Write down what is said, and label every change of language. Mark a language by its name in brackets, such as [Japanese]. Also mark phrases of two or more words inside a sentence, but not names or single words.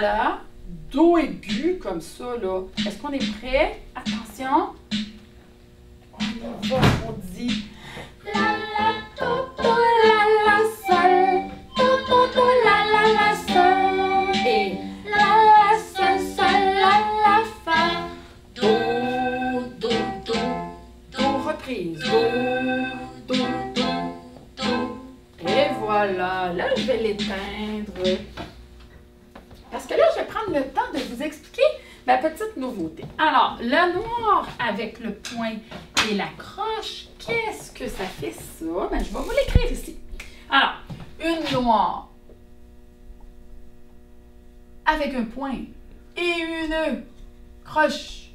[French] Là, do aigu comme ça, là. Est-ce qu'on est prêt? Attention. On y va, on dit. La la to to la la sol, to la sol. Et La sol la la fa. Do do, reprise. Do, do, do. Et voilà. Là, je vais l'éteindre. Parce que là, je vais prendre le temps de vous expliquer ma petite nouveauté. Alors, le noir avec le point et la croche, qu'est-ce que ça fait ça? Ben, je vais vous l'écrire ici. Alors, une noire avec un point et une croche.